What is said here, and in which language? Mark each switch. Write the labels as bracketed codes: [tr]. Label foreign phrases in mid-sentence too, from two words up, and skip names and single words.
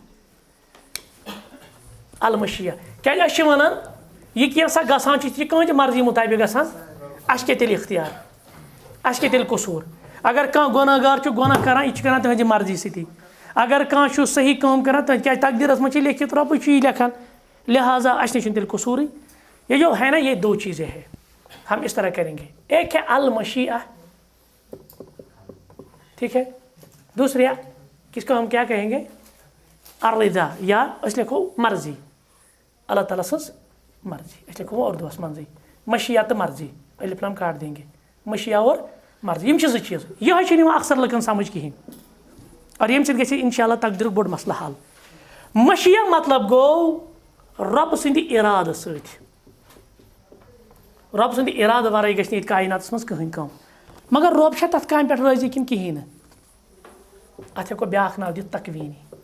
[ks] کیٛازِ أسۍ چھِ وَنان یہِ کینٛژھا گژھان چھِ یہِ کٕہٕنۍ تہِ مرضی مُطٲبِق گژھان اَسہِ کیٛاہ تیٚلہِ اختیار اَسہِ کیٛاہ تیٚلہِ قصوٗر اگر کانٛہہ گۄناہ گار چھُ گۄناہ کَران یہِ چھُ کَران تٕہٕنٛزِ مرضی سۭتی اگر کانٛہہ چھُ صحیح کٲم کَران کیٛازِ تقدیٖرَس منٛز چھِ لیکھِتھ رۄبٕے چھُ یہِ لیکھان لہٰذا اَسہِ نِش چھُنہٕ تیٚلہِ قصوٗرٕے [ur] یہ جو ہے نا یہ دو چیزیں ہیں ہم اس طرح کریں گے ایک ہے المشیہ ٹھیک ہے دوسری کس کو ہم کیا کہیں گے [ks] الرضا یا اس لکھو مرضی اللہ تعالیٰ سٕنٛز مرضی اس لکھو اردوس منٛزٕے مشیہ تہٕ مرضی [ur] الف لام کاٹ دیں گے [ks] مشیہ اور مرضی یم چھِ زٕ چیٖز یِہوٚے چھِنہٕ یِوان اکثر لُکن سمجھ کِہیٖنۍ اور ییٚمہِ سۭتۍ گژھِ انشاء اللہ تقدیٖرُک بوٚڑ مسلہٕ حل مشیہ مطلب گوٚو رۄبہٕ سٕنٛدِ اِرادٕ سۭتۍ رۄب سٕنٛدِ اِرادٕ وَرٲے گژھِ نہٕ ییٚتہِ کایناتَس منٛز کٕہٕنۍ کٲم مگر رۄب چھا تَتھ کامہِ پٮ۪ٹھ رٲضی کِنہٕ کِہیٖنۍ نہٕ اَتھ ہٮ۪کو بیٛاکھ ناو دِتھ تقویٖنی